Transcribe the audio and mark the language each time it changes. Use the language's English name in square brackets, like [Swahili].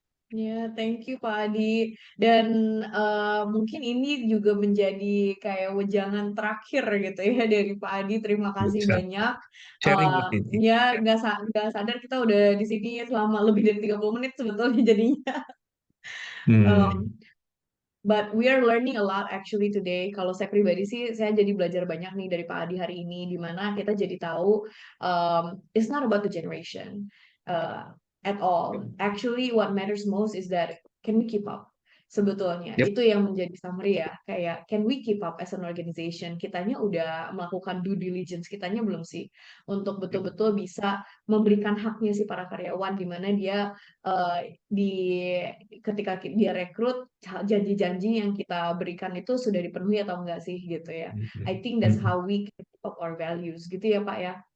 [English] Ya, thank you Pak Adi. [Indonesian] Dan mungkin ini juga menjadi kayak wejangan terakhir gitu ya dari Pak Adi. Terima kasih Bisa banyak. sharing lah ini. Ya, nggak sadar kita udah di sini selama lebih dari 30 menit sebetulnya jadinya. Hmm. [English] But we are learning a lot actually today. [Indonesian] Kalau saya pribadi sih, saya jadi belajar banyak nih dari Pak Adi hari ini, di mana kita jadi tahu [English] it's not about the generation at all. Actually, what matters most is that can we keep up? [Indonesian] Sebetulnya [English] Yep. [Indonesian] itu yang menjadi summary ya. Kayak [English] can we keep up as an organization? [Indonesian] Kitanya udah melakukan due diligence, kitanya belum sih untuk betul-betul bisa memberikan haknya sih para karyawan, di mana dia di ketika dia rekrut janji-janji yang kita berikan itu sudah dipenuhi atau enggak sih gitu ya. [English] I think that's how we can keep up our values [Indonesian] gitu ya Pak ya.